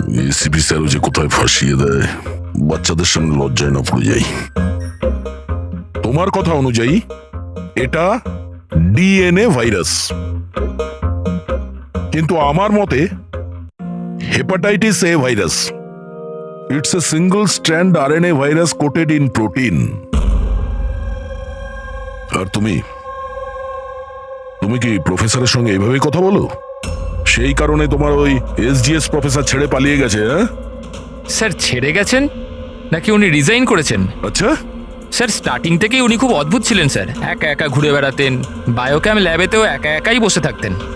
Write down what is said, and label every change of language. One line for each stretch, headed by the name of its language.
Bangla: ACP স্যারও যে কোথায় ফাঁসিয়ে দেয়, বাচ্চাদের সামনে লজ্জায় না পড়ে যাই। তোমার কথা অনুযায়ী এটা ডিএনএ ভাইরাস, কিন্তু আমার মতে
English: Hepatitis A virus. It's a single strand RNA virus coated in protein.
Bangla: আর তুমি কি প্রফেসরের সঙ্গে এইভাবে কথা বলো? সেই কারণে তোমার ওই এসজিএস প্রফেসর ছেড়ে পালিয়ে গেছে, হ্যাঁ? স্যার ছেড়ে গেছেন নাকি উনি রিজাইন করেছেন? আচ্ছা, স্যার স্টার্টিং থেকেই উনি খুব অদ্ভুত ছিলেন স্যার। একা একা ঘুরে বেড়াতেন, বায়োক্যাম ল্যাবেতেও একা একাই বসে থাকতেন।